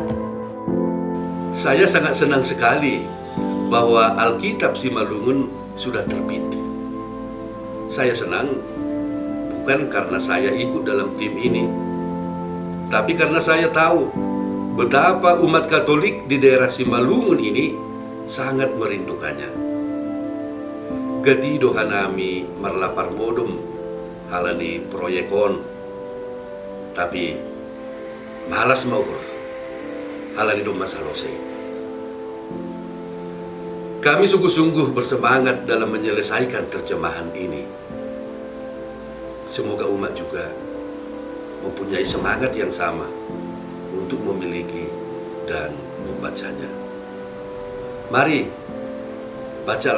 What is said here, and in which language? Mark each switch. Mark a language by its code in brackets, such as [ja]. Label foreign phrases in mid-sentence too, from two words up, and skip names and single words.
[id] Saya sangat senang sekali bahwa Alkitab Simalungun sudah terbit. Saya senang bukan karena saya ikut dalam tim ini, tapi karena saya tahu betapa umat Katolik di daerah Simalungun ini sangat merindukannya. [bts] Gati dohanami marlapar modum halani proyekon, tapi malas mauhur halani dom masalose. [id] Kami sungguh-sungguh bersemangat dalam menyelesaikan terjemahan ini. Semoga umat juga mempunyai semangat yang sama untuk memiliki dan membacanya. Mari, bacalah.